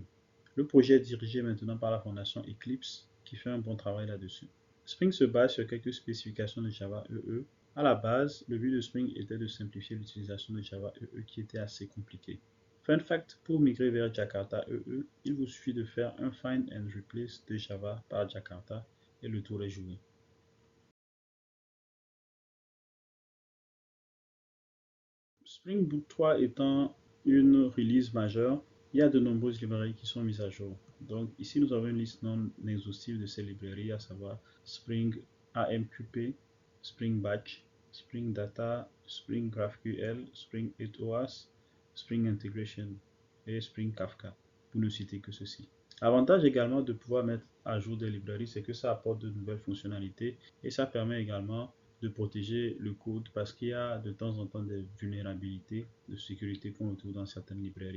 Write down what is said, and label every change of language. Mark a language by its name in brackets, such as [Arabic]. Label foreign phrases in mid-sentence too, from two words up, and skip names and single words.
[French] Le projet est dirigé maintenant par la fondation Eclipse, qui fait un bon travail là-dessus. Spring se base sur quelques spécifications de Java EE. À la base, le but de Spring était de simplifier l'utilisation de Java EE qui était assez compliqué. [English] Fun fact, [French] pour migrer vers Jakarta EE, il vous suffit de faire un [English] find and replace [French] de Java par Jakarta et le tour est joué. Spring Boot 3 étant une release majeure, il y a de nombreuses librairies qui sont mises à jour. Donc ici, nous avons une liste non exhaustive de ces librairies, à savoir Spring AMQP, Spring Batch, Spring Data, Spring GraphQL, Spring 8OS, Spring Integration et Spring Kafka, pour ne citer que ceci. L'avantage également de pouvoir mettre à jour des librairies, c'est que ça apporte de nouvelles fonctionnalités et ça permet également de protéger le code parce qu'il y a de temps en temps des vulnérabilités de sécurité qu'on retrouve dans certaines librairies.